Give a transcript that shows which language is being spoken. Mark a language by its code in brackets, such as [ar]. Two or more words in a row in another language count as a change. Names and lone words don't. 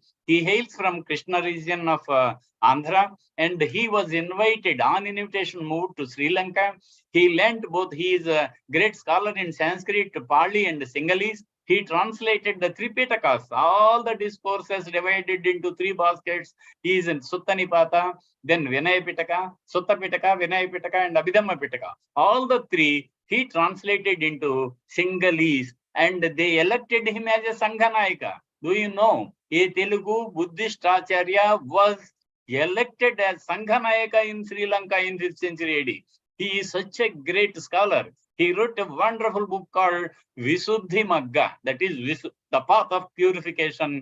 [en] He hails from Krishna region of Andhra, and he was invited on invitation, moved to Sri Lanka. He learnt both. He is a great scholar in Sanskrit, Pali, and Sinhalese. He translated the 3 Pitakas, all the discourses divided into 3 baskets. He is in Sutta Nipata, then Vinaya Pitaka, Sutta Pitaka, Vinaya Pitaka, and Abhidhamma Pitaka. All the 3 he translated into Sinhalese, and they elected him as a Sanghanayaka. Do you know, a Telugu Buddhist Acharya was elected as Sanghanayaka in Sri Lanka in 5th century AD. He is such a great scholar. He wrote a wonderful book called Visuddhi Magga, that is the path of purification.